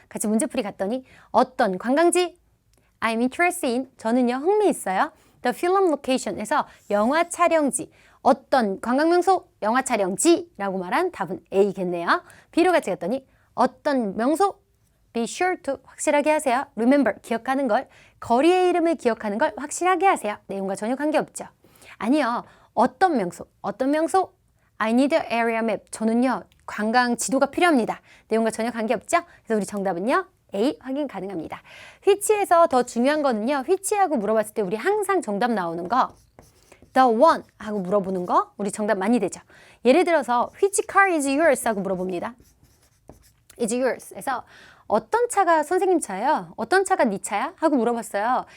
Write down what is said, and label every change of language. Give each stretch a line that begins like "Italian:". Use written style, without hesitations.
Korean: 같이 문제풀이 갔더니 어떤 관광지?
English: I'm interested in.
Korean: 저는요. 흥미 있어요.
English: The film location
Korean: 에서 영화 촬영지. 어떤 관광명소, 영화 촬영지라고 말한 답은 A겠네요. B로 같이 갔더니 어떤 명소,
English: be sure to
Korean: 확실하게 하세요. remember 기억하는 걸, 거리의 이름을 기억하는 걸 확실하게 하세요. 내용과 전혀 관계없죠. 아니요. 어떤 명소,
English: I need an area map.
Korean: 저는요 관광 지도가 필요합니다. 내용과 전혀 관계없죠. 그래서 우리 정답은요 A 확인 가능합니다. which에서 더 중요한 거는요, which하고 물어봤을 때 우리 항상 정답 나오는 거
English: the one
Korean: 하고 물어보는 거 우리 정답 많이 되죠. 예를 들어서
English: which car is yours
Korean: 하고 물어봅니다. is yours 에서 어떤 차가 선생님 차예요? 어떤 차가 네 차야? 하고 물어봤어요.